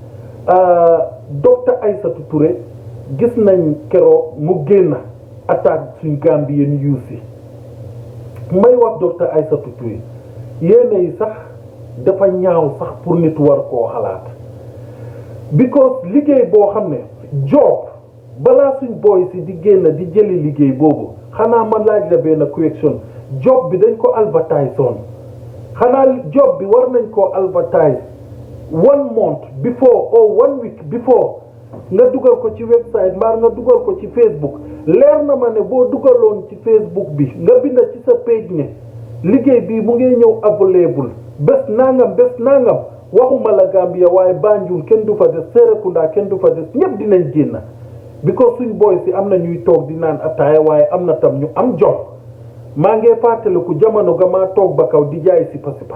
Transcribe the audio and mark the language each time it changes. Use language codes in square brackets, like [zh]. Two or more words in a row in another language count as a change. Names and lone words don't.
[wo] docteur Aïssatou Touré gis nañ keroog mu génn attaque suñ Gambien youth yi may wax docteur Aïssatou Touré yéene yi sax dafa ñaaw sax pour nit war koo xalaat because liggéey boo xam ne job balaa suñ boy si di génn di jëli liggéey boobu xanaa man laaj la benn question job bi dañ ko advertise on xanaa job bi war nañ koo advertise [en] 1 month before or 1 week before [wo] nga dugal ko ci website mbaa nga dugal ko ci Facebook leer na ma ne boo dugaloon ci Facebook bi nga binda ci sa page ne liggéey bii mu ngi ñëw available bés nangam waxuma la Gambia waaye Banjul kenn du fa des Serekunda kenn du fa des ñëpp dinañ génn because suñ boy si am na ñuy toog di naan ataaya waaye am na tam ñu am jox maa ngi fàttaliku jamono ga maa toog ba kaw di jaay sipa